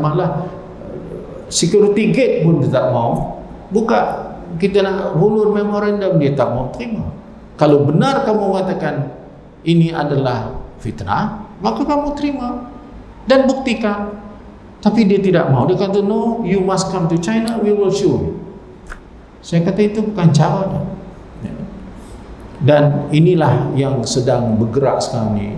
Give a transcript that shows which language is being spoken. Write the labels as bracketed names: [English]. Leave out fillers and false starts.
[Malay] Malah security gate pun dia tak mau buka. Kita nak hulur memorandum, dia tak mau terima. Kalau benar kamu mengatakan ini adalah fitnah, maka kamu terima dan buktikan. Tapi dia tidak mau. Dia kata, [English] no, you must come to China, we will show you. [Malay] Saya kata itu bukan caranya. Dan inilah yang sedang bergerak sekarang ni.